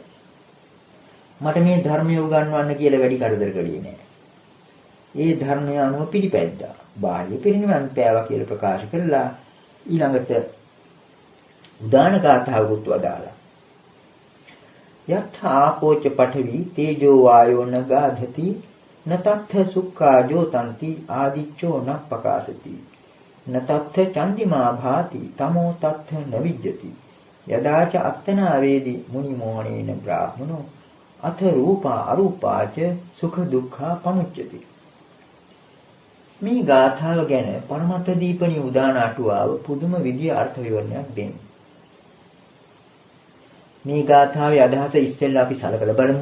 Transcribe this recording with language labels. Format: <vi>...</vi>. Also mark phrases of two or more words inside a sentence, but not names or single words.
<si>මට මේ ධර්මය උගන්වන්න කියලා වැඩි කරදර කළේ නෑ. ඒ ධර්මය අනුව පිළිපැද්දා. බාහ්‍ය පිරිනිවන් පෑවා කියලා ප්‍රකාශ කරලා ඊළඟට උදාන ගාථාවකුත් වදාලා.</si> <pi>යත්ථාපෝච පඨවි තේජෝ වායෝ නගාධති නතත්ථ සුඛාජෝ තන්ති ආදිච්චෝ නප්පකාසති නතත්ථ චන්දිමා භාති තමෝ තත්ථ නවිජ්ජති යදාච අත්තනා වේදි මුනි මොහණේන බ්‍රාහ්මනෝ අත රූපා අරූපාච සුඛ දුක්ඛා පමුච්චති.</pi> <si>මේ ගාථාව ගැන පරමත්ත දීපණී උදාන අටුවාව පුදුම විදිය අර්ථ විවරණයක් දෙන්නේ. මේ ගාථාවේ අදහස ඉස්සෙල්ලා අපි සලකලා බලමු.</si>